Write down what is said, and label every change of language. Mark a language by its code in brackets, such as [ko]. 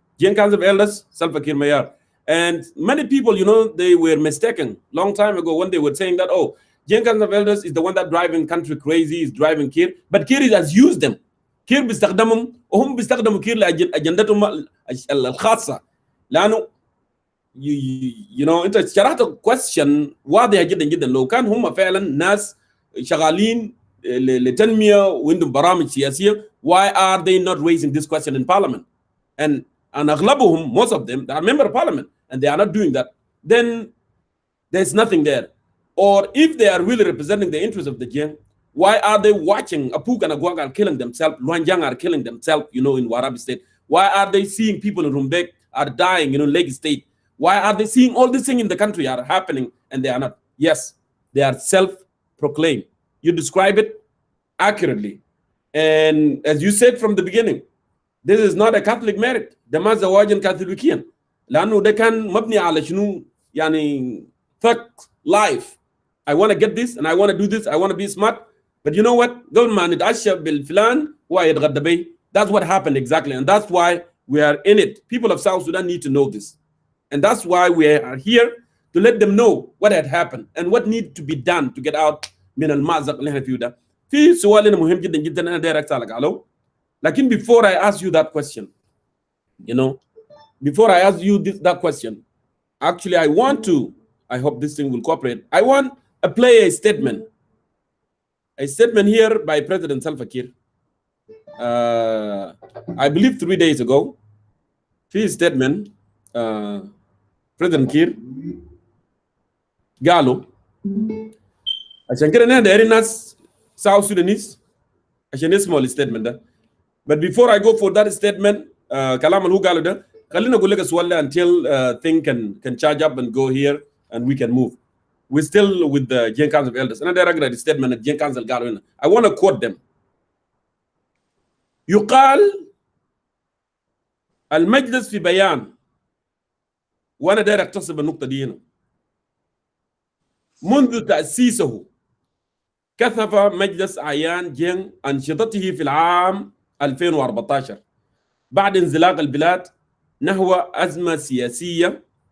[en] Young Council of Elders, Salva Kiir Mayar. And many people, you know, they were mistaken long time ago when they were saying that, oh, Young Council of Elders is the one that driving country crazy, is driving Kiir. But Kiir has used them. [ar] Kiir بيستخدمهم وهم بيستخدموا كير لأجندتهم الخاصة. لأنه you know انت شرحت question واضحه جدا جدا. لو كان هم فعلا ناس شغالين لتنميه وعندهم برامج سياسيه, [en] why are they not raising this question in parliament? And [ar] اغلبهم, [en] most of them, they are member of parliament and they are not doing that. Then there's nothing there. Or if they are really representing the interests of the Jiang, why are they watching Apuk and Agwag are killing themselves, Luanjiang are killing themselves, you know, in Warabi state? Why are they seeing people in Rumbek are dying, you know, Lake state? Why are they seeing all these things in the country are happening and they are not? Yes, they are self-proclaimed. You describe it accurately. And as you said from the beginning, this is not a Catholic merit. [ar] ده ما زواج كاثوليكيا. لأنه ده كان مبني على شنو يعني [en] thug life. I want to get this and I want to do this. I want to be smart. But you know what? [ar] قبل ما نتعشى بالفلان ويتغدى بيه. [en] That's what happened exactly. And that's why we are in it. People of South Sudan need to know this. And that's why we are here to let them know what had happened and what needs to be done to get out [ar] من المأزق اللي احنا فيه ده. في سؤال مهم جدا جدا أنا داير أسألك عليه. [en] لكن before I ask you that question, you know, before I ask you that question, actually I want to, I hope this thing will cooperate. I want to play a statement here by President Salva Kiir. I believe 3 days ago, his statement, President Kiir [ar] قالوا عشان كده نحن دايرين ناس South Sudanese عشان يسمعوا الستيتمنت ده. [en] But before I go for that statement, [ar] كلام اللي هو قاله ده, خلينا أقول لك سؤال [en] until thing can charge up and go here and we can move. We're still with the Jiang Council of Elders. [ar] أنا داير أقرأ الستيتمنت [en] Jiang Council قالوا هنا. I want to quote them. [ar] يقال المجلس في بيان, وأنا داير أقتصب النقطة دي هنا. منذ تأسيسه كثف مجلس أعيان جين أنشطته في العام 2014 بعد انزلاق البلاد نحو أزمة سياسية.